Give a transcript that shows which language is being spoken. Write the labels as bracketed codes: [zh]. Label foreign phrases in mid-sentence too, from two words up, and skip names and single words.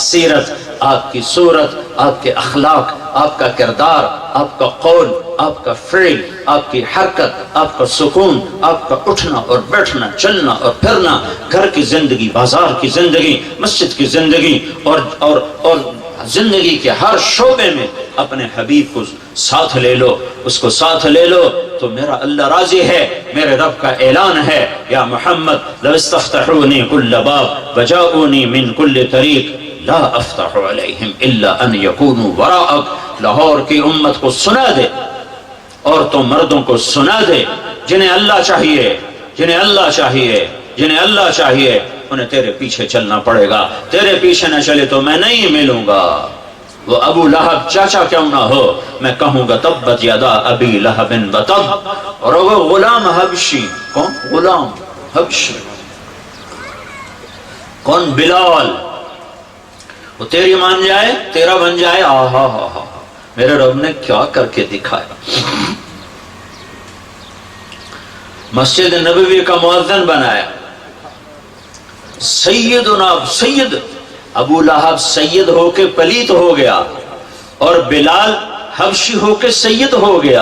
[ur] سیرت، آپ کی صورت، آپ کے اخلاق، آپ کا کردار، آپ کا قول، آپ کا فعل، آپ کی حرکت، آپ کا سکون، آپ کا اٹھنا اور بیٹھنا، چلنا اور پھرنا، گھر کی زندگی، بازار کی زندگی، مسجد کی زندگی، اور زندگی کے ہر شعبے میں اپنے حبیب کو ساتھ لے لو، اس کو ساتھ لے لو تو میرا اللہ راضی ہے۔ میرے رب کا اعلان ہے، [ar] یا محمد لو استفتحونی کل باب وجاؤنی من کل طریق لا افتح علیہم الا ان یکونوا وراءک۔ [ur] لاہور کی امت کو سنا دے، عورتوں مردوں کو سنا دے، جنہیں اللہ چاہیے، جنہیں اللہ چاہیے، جنہیں اللہ چاہیے، انہیں تیرے پیچھے چلنا پڑے گا۔ تیرے پیچھے نہ چلے تو میں نہیں ملوں گا۔ وہ ابو لہب چاچا کیوں نہ ہو، میں کہوں گا [ar] تبت یدا ابی لہب وتب۔ [ur] اور وہ غلام حبشی، کون غلام حبشی؟ کون؟ بلال۔ وہ تیری مان جائے، تیرا بن جائے، آہا ہا ہا، میرے رب نے کیا کر کے دکھایا۔ مسجد نبوی کا مؤذن بنایا، سیدنا سید ابو لہب سید ہو کے پلیت ہو گیا، اور بلال حبشی ہو کے سید ہو گیا۔